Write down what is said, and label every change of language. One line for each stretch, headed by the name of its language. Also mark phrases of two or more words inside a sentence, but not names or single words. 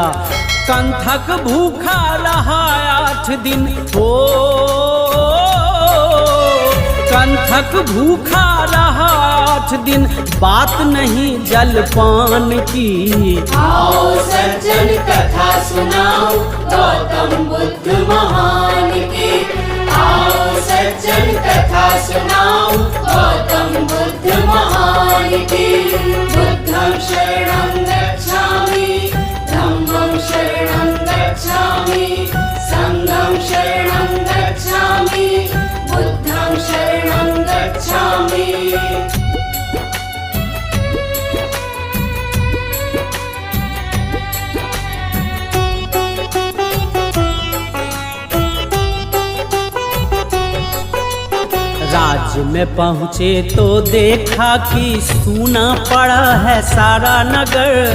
Hindi: कंथक भूखा रहा 8 दिन, कंथक भूखा रहा 8 दिन, बात नहीं जलपान की। आओ सज्जन कथा सुनाओ गौतम बुद्ध महान की। आओ सज्जन कथा सुनाओ गौतम बुद्ध महान की।
Pali: बुद्धं शरणं गच्छामि, धम्मं शरणं गच्छामि, संघं शरणं गच्छामि, बुद्धं शरणं गच्छामि।
Hindi: राज्य में पहुँचे तो देखा कि सूना पड़ा है सारा नगर।